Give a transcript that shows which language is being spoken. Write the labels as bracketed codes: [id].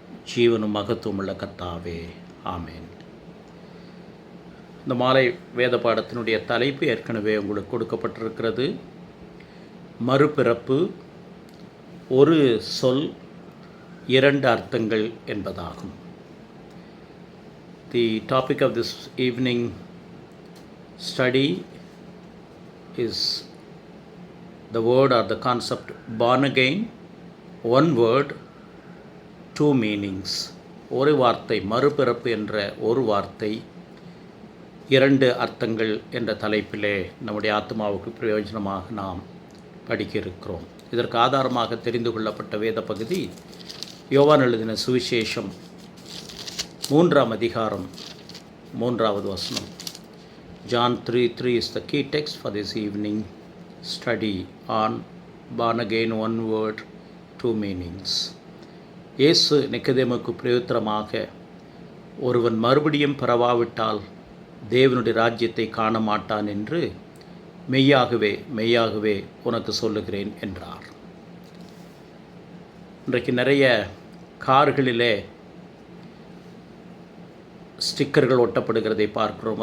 [ta] ஜீவனும் மகத்துவமுள்ள கர்த்தாவே, ஆமேன். இந்த மாலை வேத பாடத்தினுடைய தலைப்பு ஏற்கனவே உங்களுக்கு கொடுக்கப்பட்டிருக்கிறது. மறுபிறப்பு, ஒரு சொல் இரண்டு அர்த்தங்கள் என்பதாகும். [en] The topic of this evening study is the word or the concept born again. One word, two meanings. [ta] ஒரு வார்த்தை, மறுபிறப்பு என்ற ஒரு வார்த்தை, இரண்டு அர்த்தங்கள் என்ற தலைப்பிலே நம்முடைய ஆத்மாவுக்கு பிரயோஜனமாக நாம் படிக்க இருக்கிறோம். இதற்கு ஆதாரமாக தெரிந்து கொள்ளப்பட்ட வேத பகுதி யோவான் எழுதின சுவிசேஷம் 3ஆம் அதிகாரம் 3வது வசனம். [en] John 3:3 is the key text for this evening study on born again, one word, two meanings. [ta] இயேசு நிக்கதேமுக்கு பிரயுத்தரமாக, ஒருவன் மறுபடியும் பிறவாவிட்டால் தேவனுடைய ராஜ்யத்தை காண மாட்டான் என்று மெய்யாகவே மெய்யாகவே உனக்கு சொல்லுகிறேன் என்றார். இன்றைக்கு நிறைய கார்களிலே ஸ்டிக்கர்கள் ஒட்டப்படுகிறதை பார்க்கிறோம்.